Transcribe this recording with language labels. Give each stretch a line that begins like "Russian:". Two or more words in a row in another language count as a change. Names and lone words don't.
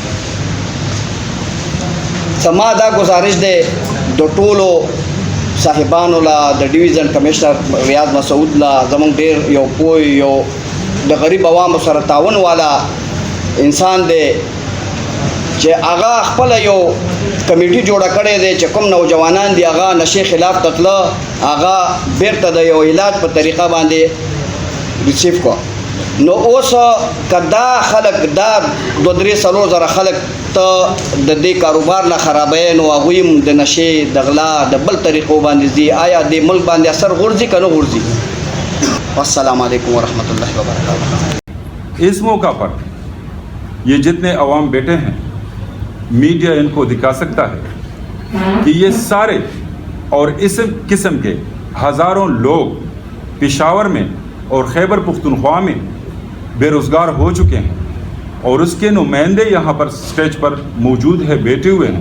Pashto: زما دا گزارش دی د ټولو صاحبانو له، د ډیویژن کمشنر ریاض مسعود له، زموږ ډېر یو پوه یو د غریب عوامو سره تعاون والا انسان دی چې هغه خپله یو کمیټي جوړه کړې دی چې کوم نوجوانان دي هغه نشې خلاف تتله، هغه بیرته د یو علاج په طریقه باندې ریسیو کړه. نو اوس که دا خلک دا 2-3 زره خلک ته د دې کاروبار نه خرابوي، نو هغوی هم د نشې د غلا د بل طریقو باندې ځي، آیا د ملک باندې اثر غورځي که نه غورځي؟
Arabic: السلام علیکم ورحمۃ اللہ وبرکاتہ.
Urdu: اس موقع پر یہ جتنے عوام بیٹھے ہیں میڈیا ان کو دکھا سکتا ہے کہ یہ سارے اور اس قسم کے ہزاروں لوگ پشاور میں اور خیبر پختونخوا میں بے روزگار ہو چکے ہیں، اور اس کے نمائندے یہاں پر اسٹیج پر موجود ہے، بیٹھے ہوئے ہیں۔